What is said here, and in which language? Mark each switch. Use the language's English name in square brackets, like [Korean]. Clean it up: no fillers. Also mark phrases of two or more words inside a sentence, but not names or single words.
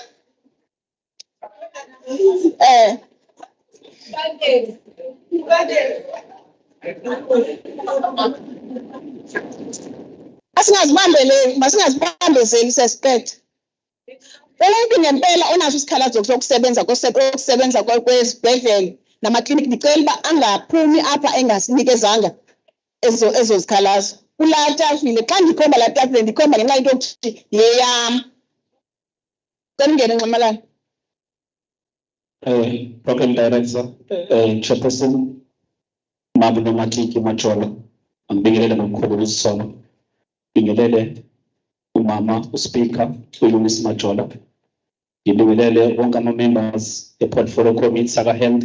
[Xhosa] Masingazibambezeli suspect. [Zulu] Umuntu ngempela onaso isikhalazo sokusebenza kwezibhedlela namaklinikhi, ngicela uba angaphumi apha engasinikezanga ezo zikhalazo. [Xhosa] Kula tafile xa ndikhomba la tafile ndikhomba ngenxa yento yokuthi yeyam. Cela ungene Nxamalala. [English] Program Director, [Zulu] Chairperson, Mabulo Matiki Majola, ngibingelele nomkhulu wesisono. Ngibingelele umama uSpeaker uLunis Majola. Ngibingelele wonke ama-members e- [English] portfolio committee [Zulu] saka-health.